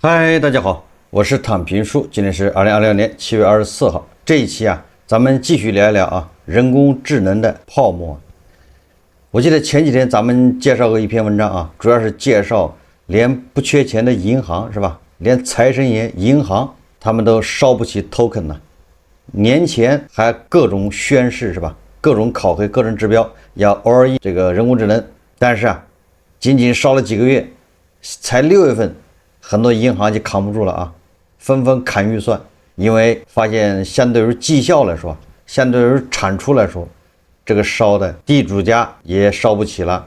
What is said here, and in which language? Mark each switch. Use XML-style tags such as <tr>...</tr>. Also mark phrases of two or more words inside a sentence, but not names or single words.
<zh>嗨，大家好，我是躺平叔，今天是2026年7月24号。這一期咱們繼續聊一聊人工智能的泡沫。我記得前幾天咱們介紹過一篇文章主要是介紹連不缺錢的銀行是吧，連財神爺銀行他們都燒不起 token 呢。年前還各種宣誓是吧，各種考核各種指標要</zh> <en>all in</en> <zh>這個人工智能，但是僅僅燒了幾個月，才6月份。很多银行就扛不住了紛紛砍預算，因為發現相对于績效來說，相对于產出來說，這個燒的地主家也燒不起了。</zh>